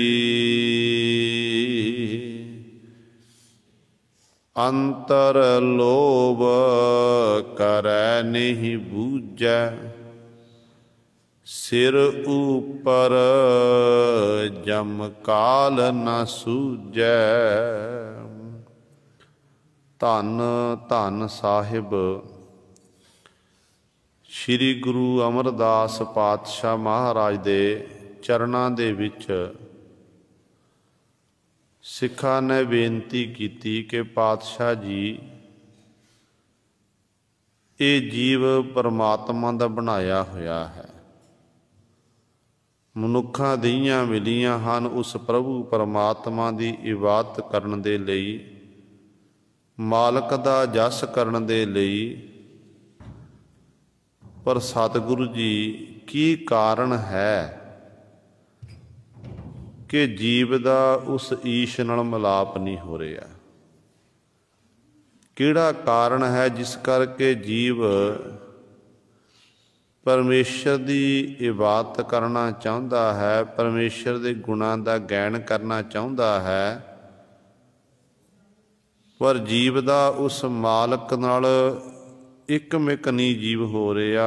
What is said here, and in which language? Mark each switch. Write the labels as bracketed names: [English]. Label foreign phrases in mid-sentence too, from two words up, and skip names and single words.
[Punjabi] ਅੰਤਰ ਲੋਭ ਕਰੈ ਨਹੀ ਬੂਝੈ, ਸਿਰ ਊਪਰ ਜਮ ਕਾਲ ਨ ਸੂਝੈ। ਧੰਨ ਧੰਨ ਸਾਹਿਬ ਸ੍ਰੀ ਗੁਰੂ ਅਮਰਦਾਸ ਪਾਤਸ਼ਾਹ ਮਹਾਰਾਜ ਦੇ ਚਰਣਾਂ ਦੇ ਵਿਚ ਸਿੱਖਾਂ ਨੇ ਬੇਨਤੀ ਕੀ ਕਿ ਪਾਤਸ਼ਾਹ ਜੀ ਯੇ ਜੀਵ ਪਰਮਾਤਮਾ ਦਾ ਬਣਾਇਆ ਹੋਇਆ ਹੈ। ਮਨੁੱਖਾ ਦੀਆਂ ਮਿਲੀਆਂ ਹਨ ਉਸ ਪ੍ਰਭੂ ਪਰਮਾਤਮਾ ਕੀ ਇਬਾਦਤ ਕਰਨ ਦੇ ਲਈ, ਮਾਲਕ ਦਾ ਜਸ ਕਰਨ ਦੇ ਲਈ। ਪਰ ਸਤਿਗੁਰੂ ਜੀ ਕੀ ਕਾਰਣ ਹੈ ਕਿ ਜੀਵ ਦਾ ਉਸ ਈਸ਼ ਨਾਲ ਮਿਲਾਪ ਨਹੀਂ ਹੋ ਰਿਹਾ? ਕਿਹੜਾ ਕਾਰਣ ਹੈ ਜਿਸ ਕਰਕੇ ਜੀਵ [Hindi] परमेश्वर की इबादत करना चाहता है, [Punjabi] परमेश्वर के गुणों का गैन करना चाहता है, ਪਰ ਜੀਵ ਕਾ ਉਸ ਮਾਲਕ ਨਾਲ ਇਕਮਿਕ ਨਹੀਂ ਜੀਵ ਹੋ ਰਿਹਾ।